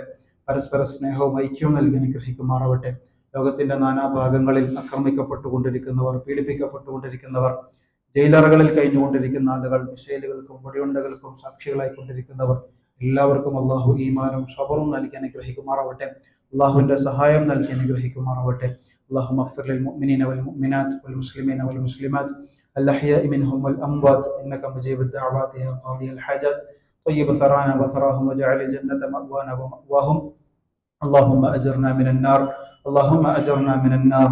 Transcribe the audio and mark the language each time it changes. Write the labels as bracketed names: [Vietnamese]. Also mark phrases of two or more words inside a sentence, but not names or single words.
[Malayalam] പരസ്പര സ്നേഹവും ഐക്യവും നൽകി അനുഗ്രഹിക്കുമാറാവട്ടെ. ലോകത്തിന്റെ നാനാഭാഗങ്ങളിൽ ആക്രമിക്കപ്പെട്ടുകൊണ്ടിരിക്കുന്നവർ, പീഡിപ്പിക്കപ്പെട്ടുകൊണ്ടിരിക്കുന്നവർ, ജയിലറകളിൽ കഴിഞ്ഞുകൊണ്ടിരിക്കുന്ന ആളുകൾ, മിസൈലുകൾക്കും വെടിയുണ്ടകൾക്കും സാക്ഷികളായിക്കൊണ്ടിരിക്കുന്നവർ എല്ലാവർക്കും അള്ളാഹു ഈമാനും സബറും നൽകി അനുഗ്രഹിക്കുമാറാവട്ടെ. അള്ളാഹുവിന്റെ സഹായം നൽകി അനുഗ്രഹിക്കുമാറാവട്ടെ. [Arabic] اللهم اغفر للمؤمنين والمؤمنات والمسلمين والمسلمات الأحياء منهم والأموات إنك مجيب الدعوات يا قاضي الحاجات. طيب ثرانا وثراهم واجعل الجنة مأوانا ومأواهم. اللهم أجرنا من النار. اللهم أجرنا من النار.